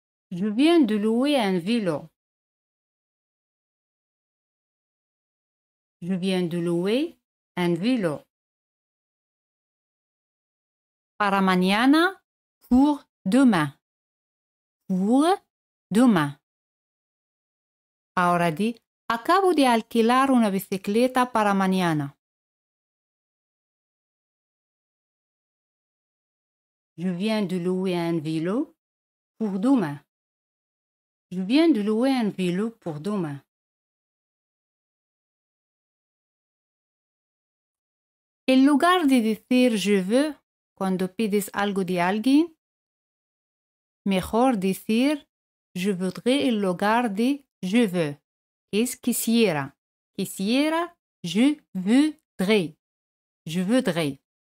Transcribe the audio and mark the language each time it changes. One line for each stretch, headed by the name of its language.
French: Je viens de louer un vélo. Je viens de louer un vélo.
Spanish: Para mañana,
French: pour demain. Pour demain.
Spanish: Ahora di, acabo de alquilar una bicicleta para mañana.
French: Je viens de louer un vélo pour demain. Je viens de louer un vélo pour demain.
Spanish: En lugar de decir
French: je veux
Spanish: cuando pides algo de alguien, mejor decir
French: je voudrais
Spanish: en lugar de je veux. Es quisiera. Quisiera,
French: je voudrais. Je voudrais.